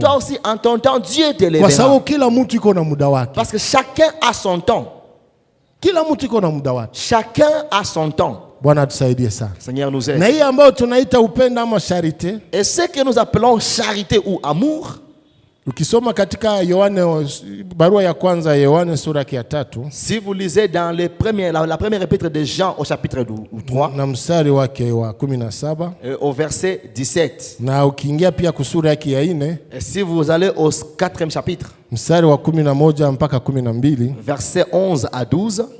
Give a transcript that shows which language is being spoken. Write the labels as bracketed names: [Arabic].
[French] Toi aussi en ton temps Dieu t'élèvera. [Swahili] Kwa sababu kila mtu iko na muda wake. [French] Parce que chacun a son temps. [Swahili] Kila mtu iko na muda wake. [French] Chacun a son temps. [Swahili] Bwana tusaidie sana. [French] Seigneur nous aide. [Swahili] Na hii ambayo tunaita upendo ama charité, [French] et ce que nous appelons charité ou amour, [Swahili] ukisoma katika Yohane, barua ya kwanza ya Yohane sura ya 3, [French] si vous lisez dans la première épître de Jean au chapitre 3 [Swahili] na mstari wake wa 17 [French] au verset 17, [Swahili] na ukiingia pia kusura yake ya 4, [French] et si vous allez au 4e chapitre [Swahili] mstari wa 11 mpaka 12, [French] verset 11 à 12,